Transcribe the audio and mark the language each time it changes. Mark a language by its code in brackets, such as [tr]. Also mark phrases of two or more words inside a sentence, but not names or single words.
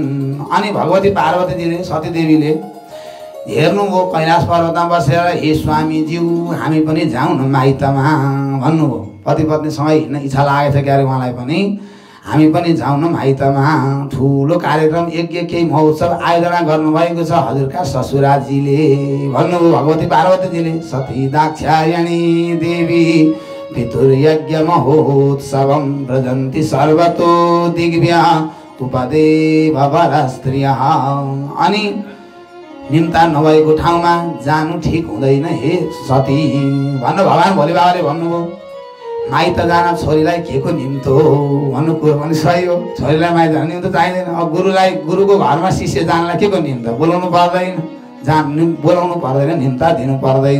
[ne] अनि भगवती पार्वतीजीले, सतीदेवीले हेर्नुभयो कैलाश पर्वतमा बसेर, हे स्वामीज्यू हामी पनि जाउँ न माइतमा भन्नुभयो। पति पत्नीसँग हिँड्न इच्छा लागेको थियो क्यारे उहाँलाई पनि, हामी पनि जाउँ न माइतमा। ठुलो कार्यक्रम यज्ञ केही महोत्सव आयोजना गर्नुभएको छ हजुरका ससुराजीले भन्नुभयो। [sa] भगवती पार्वतीजीले सती दाक्षायणी देवी पितुर्यज्ञ महोत्सवं व्रजन्ति सर्वतो दिग्भ्य उपदेव वरस्त्रियः। [ne] अनि निम्ता नभएको ठाउँमा जानु ठिक हुँदैन हे सती भन्नु भगवान् भोले बाबाले भन्नुभयो। माइत जान छोरीलाई के को निम्तो भन्नु कुरो पनि सही हो। छोरीलाई माइत जान निम्तो चाहिँदैन। अब गुरुको घरमा शिष्य जानलाई के को निम्तो बोलाउनु पर्दैन, निम्ता दिनु पर्दैन।